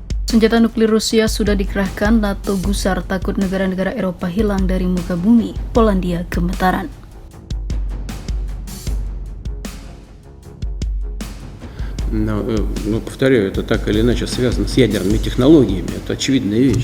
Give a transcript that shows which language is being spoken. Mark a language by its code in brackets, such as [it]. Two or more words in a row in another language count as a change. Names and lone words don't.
[id] Senjata nuklir Rusia sudah dikerahkan, NATO gusar takut negara-negara Eropa hilang dari muka bumi, Polandia gemetaran. [ru] Повторяю, это так или иначе связано с ядерными технологиями, это очевидная вещь.